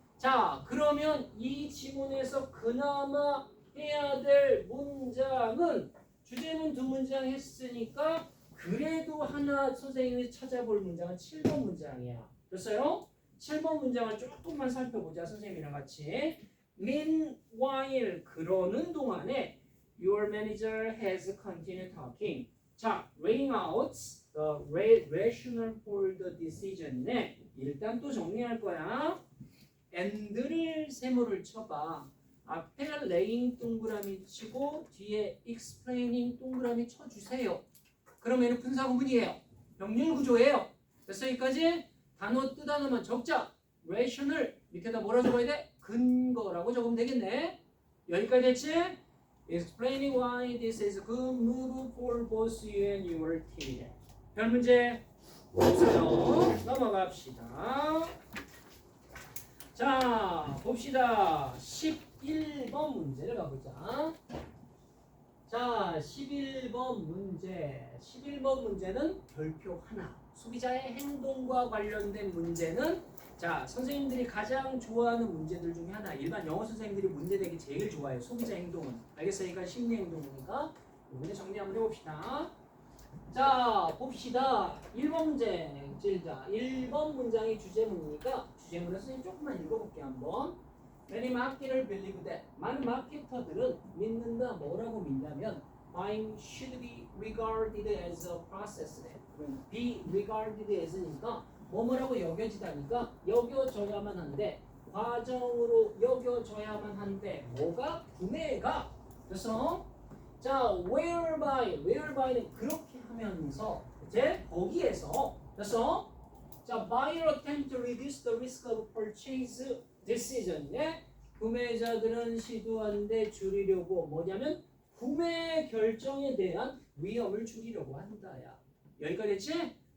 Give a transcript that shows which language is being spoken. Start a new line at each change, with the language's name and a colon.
Korean: 자 그러면 이 지문에서 그나마 해야 될 문장은 주제문 2문장 했으니까 그래도 하나 선생님이 찾아볼 문장은 7번 문장이야. 됐어요? 7번 문장을 조금만 살펴보자. 선생님이랑 같이.
English: Meanwhile
Korean: 그러는 동안에
English: Your manager has continued talking. 자, laying out the rationale for the decision에
Korean: 일단 또 정리할 거야. and를 세모를 쳐봐. 앞에 laying 동그라미 치고 뒤에 explaining 동그라미 쳐주세요. 그러면 분사 구문이에요. 병렬 구조예요. 됐어 여기까지? 단어 뜻 하나만 적자. ration을 밑에다 뭐라 적어야 돼? 근거라고 적으면 되겠네. 여기까지 됐지?
English: Explaining why this is a good move for both you and your team.
Korean: 별 문제 없어요. 넘어갑시다. 자, 봅시다. 11번 문제를 가보자. 자, 11번 문제. 11번 문제는 별표 하나. 소비자의 행동과 관련된 문제는 자, 선생님들이 가장 좋아하는 문제들 중에 하나. 일반 영어 선생님들이 문제 내기 제일 좋아해요. 소비자 행동은. 알겠으니까 심리 행동이니까 문제 정리 한번 해봅시다. 자, 봅시다. 1번 문제. 자, 1번 문장이 주제문이니까 주제문을 선생님 조금만 읽어볼게요. 한번.
English: Many marketers believe that.
Korean: 많은 마케터들은 믿는다. 뭐라고 믿냐면
English: buying should be regarded as a process.
Korean: be regarded as니까 뭐뭐라고 여겨지다니까 여겨져야만 한데 과정으로 여겨져야만 한데 뭐가? 구매가. 그래서 자, whereby,는 그렇게 하면서 이제 거기에서 그래서 자,
English: buyer attempt to reduce the risk of purchase decision
Korean: 에 구매자들은 시도하는데 줄이려고 뭐냐면 구매 결정에 대한 위험을 줄이려고 한다야. 여기까지 됐지?